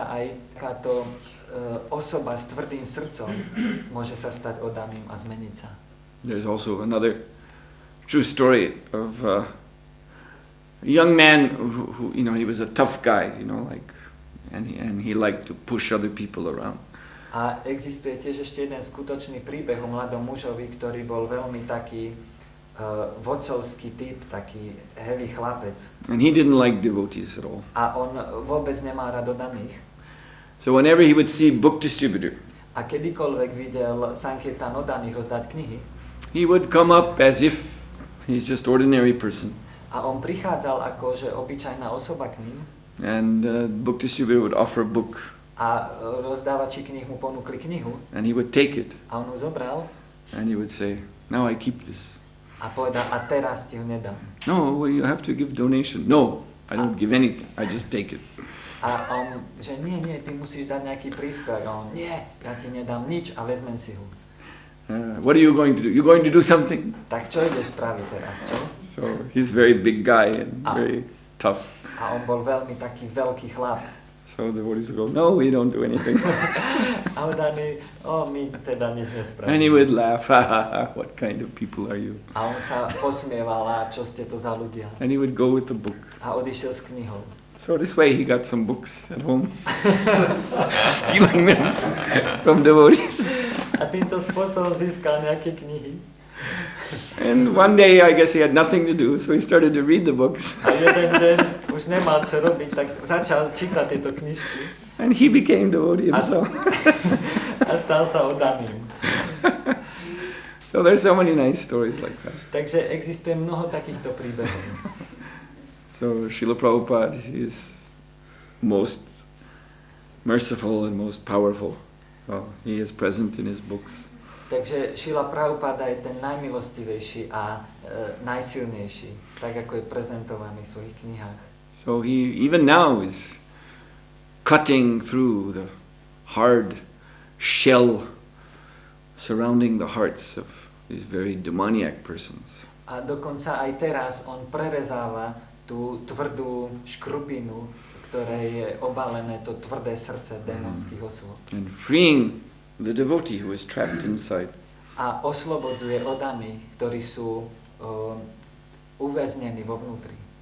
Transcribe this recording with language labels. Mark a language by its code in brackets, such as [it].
[sk] aj takáto osoba s tvrdým srdcom môže sa stať oddaným a zmeniť sa. [en] There's also another true story of a young man who he was a tough guy, and he liked to push other people around. [sk] A existuje tiež ešte jeden skutočný príbeh o mladom mužovi, ktorý bol veľmi taký vodcovský typ, taký heavy chlapec. [en] And he didn't like devotees at all. [sk] A on vôbec nemá rád oddaných. [en] So whenever he would see book distributor, [sk] a kedykoľvek videl Sankirtan oddaných rozdať knihy, [en] he would come up as if he's just ordinary person. [sk] A on prichádzal ako že obyčajná osoba k ním. [en] And the book distributor would offer a book. [sk] A rozdávači kníh mu ponúkli knihu. [en] And he would take it. [sk] A on ju zobral. [en] And he would say, "Now I keep this." [sk] A povedal, a teraz ti ho nedám. [en] No, well, you have to give donation. No, I don't give anything. I just take it. [sk] A on, že nie, ty musíš dať nejaký príspevok. A on, nie, ja ti nedám nič a vezmem si ho. [en] What are you going to do? You're going to do something? [sk] Tak čo ideš spraviť teraz, čo? [en] So he's very big guy and very tough. [sk] A on bol veľmi taký veľký chlap. [en] So the devotees would go, no, we don't do anything. [sk] A oddaní, my teda nič nespravíme. [en] And he would laugh, ha ha ha, what kind of people are you? [sk] A on sa posmieval, a čo ste to za ľudia? [en] And he would go with the book. [sk] A odišiel s knihou. [en] So this way he got some books at home, stealing them from devotees. [sk] A týmto spôsobom získal nejaké knihy. [en] And one day I guess he had nothing to do, so he started to read the books. [sk] A jeden deň už nemal čo robiť, tak začal čítať tieto knižky. [en] And he became devotee himself. [sk] A stal sa oddaným. [en] So there's so many nice stories like that. [sk] Takže existuje mnoho takýchto príbehov. [en] So Srila Prabhupada is most merciful and most powerful. He is present in his books. [sk] Takže Srila Prabhupada je ten najmilostivejší a najsilnejší, tak ako je prezentovaný v svojich knihách. [en] So he even now is cutting through the hard shell surrounding the hearts of these very demoniac persons. [sk] A dokonca aj teraz on prerezáva tú tvrdú škrupinu, ktoré je obalené to tvrdé srdce démonských osôb. [en] And freeing the devotee who is trapped inside. [sk] A oslobodzuje oddaných, ktorí sú uväznení vo vnútri.